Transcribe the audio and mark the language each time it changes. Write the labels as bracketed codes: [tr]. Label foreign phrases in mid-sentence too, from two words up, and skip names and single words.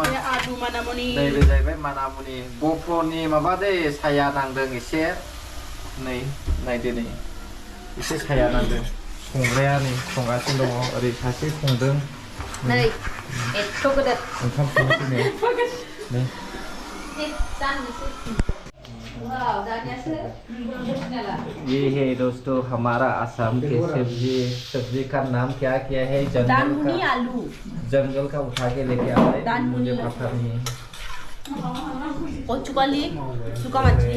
[brx] नैबे जाहैबाय मानामुनि। गफरनि माबा दै, साया नांदों एसे। नै नायदो नै, एसे साया नांदों। संग्राया नै संगासिनो दङ, ओरै सासे संदों। नै एथ' गोदोर ओंखाम संगासिनो नै। [hi] ये है दोस्तों हमारा आसाम के सब्जी का नाम क्या क्या है? आलू जंगल का उठा के लेके आ रहे, मुझे पता नहीं है। चुका मछली,